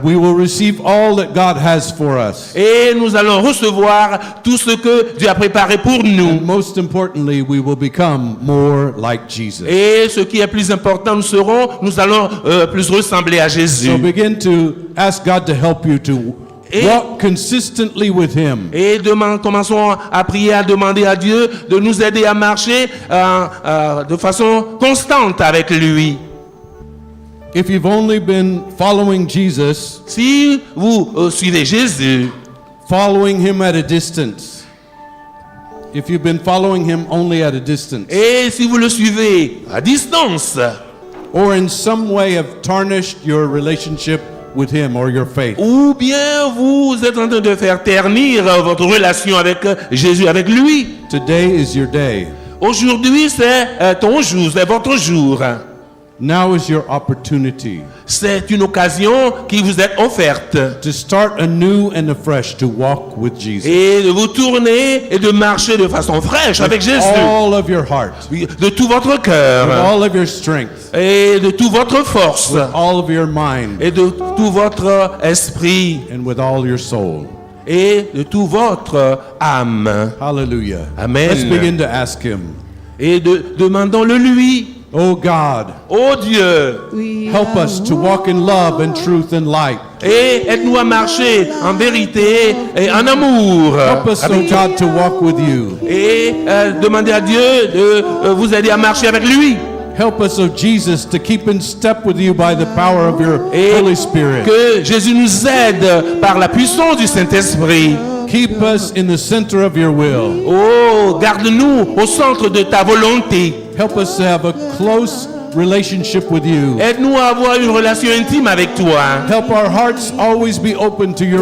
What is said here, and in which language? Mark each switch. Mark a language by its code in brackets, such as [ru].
[en] We will receive all that God has for us. [fr] Et nous allons recevoir tout ce que Dieu a préparé pour nous. [en] Most importantly, we will become more like Jesus. [fr] Et ce qui est plus important, nous allons plus ressembler à Jésus. [en] So begin to ask God to help you to walk consistently with Him. [fr] Et commençons à prier, à demander à Dieu de nous aider à marcher de façon constante avec lui. [en] If you've only been following Jesus, [fr] Si vous suivez Jésus, [en] following Him at a distance, if you've been following Him only at a distance, [fr] et si vous le suivez à distance, [en] or in some way have tarnished your relationship with Him or your faith, [fr] ou bien vous êtes en train de faire ternir votre relation avec Jésus, avec lui, [en] today is your day. [fr] aujourd'hui c'est ton jour, c'est votre jour. [en] Now is your opportunity [fr] C'est une occasion qui vous est offerte [en] to start anew and afresh to walk with Jesus. [fr] et de vous tourner et de marcher de façon fraîche avec Jésus, [en] All of your heart, [fr] de tout votre cœur [en] with all of your strength, [fr] et de toute votre force [en] with all of your mind, [fr] et de tout votre esprit [en] and with all your soul. [fr] et de tout votre âme. [en] Hallelujah. [fr] Amen. [en] Let's begin to ask Him. [fr] Et demandons-le lui. [en] Oh God, [fr] Oh Dieu, [en] help us to walk in love and truth and light. [fr] et aide-nous à marcher en vérité et en amour. [en] Help us, oh God, to walk with you. [fr] Et demandez à Dieu de vous aider à marcher avec lui. [en] Help us, oh Jesus, to keep in step with you by the power of your [fr] Et [en] Holy Spirit. [fr] que Jésus nous aide par la puissance du Saint-Esprit. [en] Keep us in the center of your will. [fr] Oh, garde-nous au centre de ta volonté. [en] Help us to have a close relationship with you. [fr] Aide-nous à avoir une relation intime avec toi. [en] Help our hearts always be open to your